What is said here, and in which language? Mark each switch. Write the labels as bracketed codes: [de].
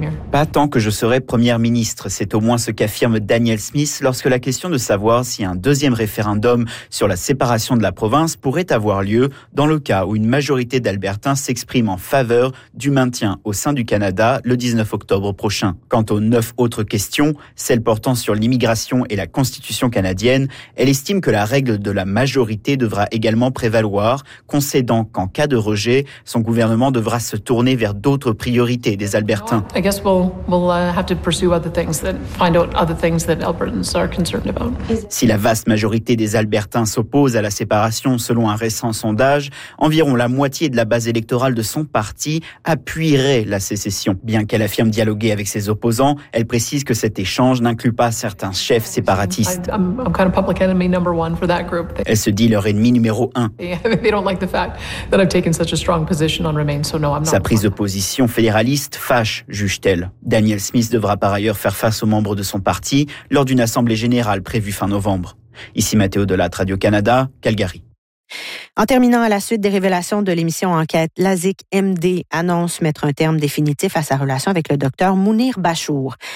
[fr] Pas tant que je serai première ministre, c'est au moins ce qu'affirme Danielle Smith lorsque la question de savoir si un deuxième référendum sur la séparation de la province pourrait avoir lieu dans le cas où une majorité d'Albertains s'exprime en faveur du maintien au sein du Canada le 19 octobre prochain. Quant aux 9 autres questions, celles portant sur l'immigration et la constitution canadienne, elle estime que la règle de la majorité devra également prévaloir, concédant qu'en cas de rejet, son gouvernement devra se tourner vers d'autres priorités. Des Albertains. [en] I guess we'll have to pursue other things that find out other things that Albertans are concerned about. [fr] Si la vaste majorité des Albertains s'oppose à la séparation, selon un récent sondage, environ la moitié de la base électorale de son parti appuierait la sécession. Bien qu'elle affirme dialoguer avec ses opposants, elle précise que cet échange n'inclut pas certains chefs séparatistes. [en] I'm kind of public enemy number one for that group. [fr] Elle se dit leur ennemi numéro un. [en] They don't like the fact that I've taken such a strong position on Remain, so no, I'm not. [fr] Sa prise de position fédéraliste fâche, juge-t-elle. Danielle Smith devra par ailleurs faire face aux membres de son parti lors d'une assemblée générale prévue fin novembre. Ici Mathéo Delattre, Radio-Canada, Calgary. En terminant à la suite des révélations de l'émission Enquête, LASIC MD annonce mettre un terme définitif à sa relation avec le docteur Mounir Bachour.